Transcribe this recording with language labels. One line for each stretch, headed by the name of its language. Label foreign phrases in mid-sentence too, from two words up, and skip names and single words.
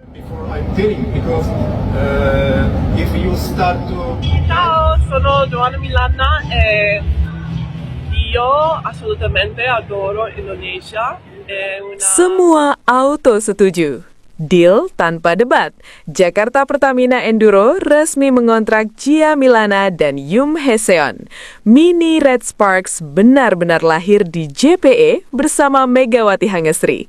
English: Before I'm telling, because if you start to
Italian: Ciao, sono Giovanna Milana e io assolutamente adoro Indonesia. È una...
Indonesian: Semua auto setuju. Deal tanpa debat. Jakarta Pertamina Enduro resmi mengontrak Gia Milana dan Yum Hae-seon. Mini Red Sparks benar-benar lahir di JPE bersama Megawati Hangestri.